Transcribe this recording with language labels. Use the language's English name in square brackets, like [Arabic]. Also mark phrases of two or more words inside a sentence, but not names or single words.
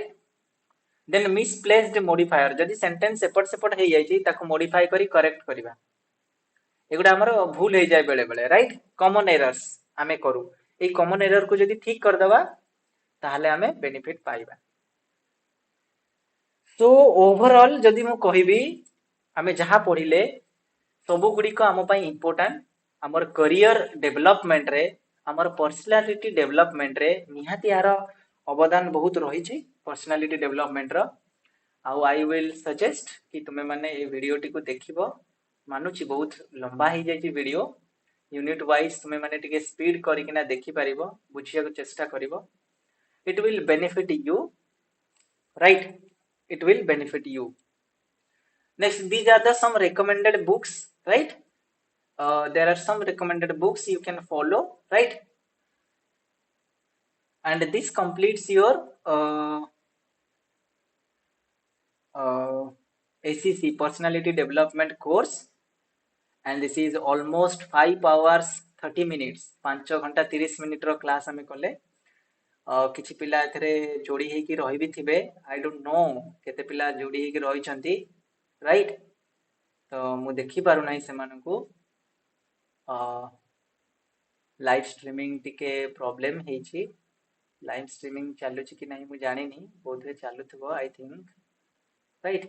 [English] then misplaced modifier, [Odia] ଯଦି ସେଣ୍ଟେନ୍ସ ଏପଟ ସେପଟ ହେଇଯାଏ ତାକୁ ମଡିଫାଇ କରି କରେକ୍ଟ କରିବା, ଏଗୁଡ଼ା ଆମର ଭୁଲ ହେଇଯାଏ ବେଳେ ବେଳେ, ରାଇଟ? [English] common errors [Odia] ଆମେ କରୁ, ए [English] common error [Odia] କୁ ଯଦି ଠିକ କରିଦେବା ତାହେଲେ ଆମେ ବେନିଫିଟ ପାଇବା। [English] so overall [Odia] ଯଦି ମୁଁ କହିବି ଆମେ ଯାହା ପଢ଼ିଲେ ସବୁଗୁଡ଼ିକ ଆମ ପାଇଁ ଇମ୍ପର୍ଟାଣ୍ଟ, ଆମର [English] career development [Odia] ରେ, ଆମର [English] personality development [Odia] ରେ ନିହାତି ଯାର ଅବଦାନ ବହୁତ ରହିଛି, [English] personality development [Odia] रो। आउ [English] I will suggest [Odia] କି ତୁମେ ମାନେ ଏ ଭିଡିଓ ଟି କୁ ଦେଖିବ, ମାନୁଛି ବହୁତ ଲମ୍ବା ହେଇଯାଇ ଭିଡିଓ, [English] unit wise [Odia] ତୁମେ ମାନେ ଟିକେ ସ୍ପିଡ଼ କରିକିନା ଦେଖିପାରିବ, ବୁଝିବାକୁ ଚେଷ୍ଟା କରିବ, [English] it will benefit you, right? it will benefit you. Next, these are the some recommended books, right? There are some recommended books you can follow, right? And this completes your ACC personality development course, and this is almost 5 hours 30 minutes, [Odia] 5 घंटा 30 मिनिट रो क्लास हमें कले। କିଛି ପିଲା ଏଥିରେ ଯୋଡ଼ି ହେଇକି ରହି ବି ଥିବେ, [English] I don't know [Odia] କେତେ ପିଲା ଯୋଡ଼ି ହେଇକି ରହିଛନ୍ତି, ରାଇଟ? ତ ମୁଁ ଦେଖି ପାରୁ ନାହିଁ ସେ ମାନଙ୍କୁ [English] live streaming [Odia] ଟିକେ ପ୍ରବ୍ଲେମ ହେଉଛି, [English] live streaming [Odia] ଚାଲୁ ଅଛି କି ନାହିଁ ମୁଁ ଜାଣିନି, ବୋଧେ ଚାଲୁ ଥିବ [English] I think, [Odia] राइट?